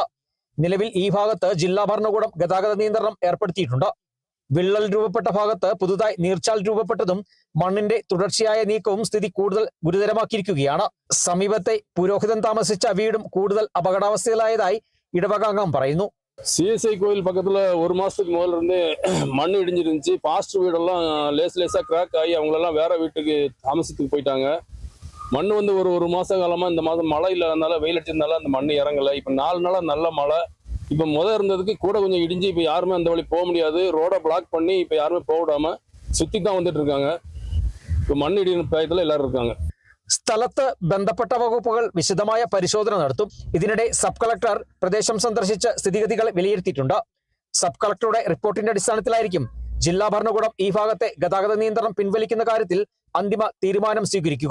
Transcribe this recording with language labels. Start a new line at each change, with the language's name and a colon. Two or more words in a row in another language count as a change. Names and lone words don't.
Malayalam: നിലവിൽ ഈ ഭാഗത്ത് ജില്ലാ ഭരണകൂടം ഗതാഗത നിയന്ത്രണം ഏർപ്പെടുത്തിയിട്ടുണ്ട്. വിള്ളൽ രൂപപ്പെട്ട ഭാഗത്ത് പുതുതായി നീർച്ചാൽ രൂപപ്പെട്ടതും മണ്ണിന്റെ തുടർച്ചയായ നീക്കവും സ്ഥിതി കൂടുതൽ ഗുരുതരമാക്കിയിരിക്കുകയാണ്. സമീപത്തെ പുരോഹിതൻ താമസിച്ച വീടും കൂടുതൽ അപകടാവസ്ഥയിലായതായി ഇടവകാംഗം പറയുന്നു.
Tamil: CSI கோயில் பக்கத்தில் ஒரு மாதத்துக்கு முதல்ல இருந்து மண் இடிஞ்சிருந்துச்சு. பாஸ்டர் வீடெல்லாம் லேசாக கிராக் ஆகி அவங்களெல்லாம் வேற வீட்டுக்கு தாமசத்துக்கு போயிட்டாங்க. மண் வந்து ஒரு மாத காலமாக இந்த மாதம் மழை இல்லாதனால வெயில் அடிச்சதுனால அந்த மண் இறங்கலை. இப்போ 4 நாளாக நல்ல மழை. இப்போ இருந்ததுக்கு கூட கொஞ்சம் இடிஞ்சு இப்போ யாருமே அந்த வழி போக முடியாது. ரோடை பிளாக் பண்ணி இப்போ யாருமே போக விடாம சுற்றி தான் வந்துட்டு இருக்காங்க. இப்போ மண் இடின பயத்தில் எல்லாரும் இருக்காங்க.
Malayalam: സ്ഥലത്ത് ബന്ധപ്പെട്ട വകുപ്പുകൾ വിശദമായ പരിശോധന നടത്തും. ഇതിനിടെ സബ് കളക്ടർ പ്രദേശം സന്ദർശിച്ച് സ്ഥിതിഗതികൾ വിലയിരുത്തിയിട്ടുണ്ട്. സബ് കളക്ടറുടെ റിപ്പോർട്ടിന്റെ അടിസ്ഥാനത്തിലായിരിക്കും ജില്ലാ ഭരണകൂടം ഈ ഭാഗത്തെ ഗതാഗത നിയന്ത്രണം പിൻവലിക്കുന്ന കാര്യത്തിൽ അന്തിമ തീരുമാനം സ്വീകരിക്കുക.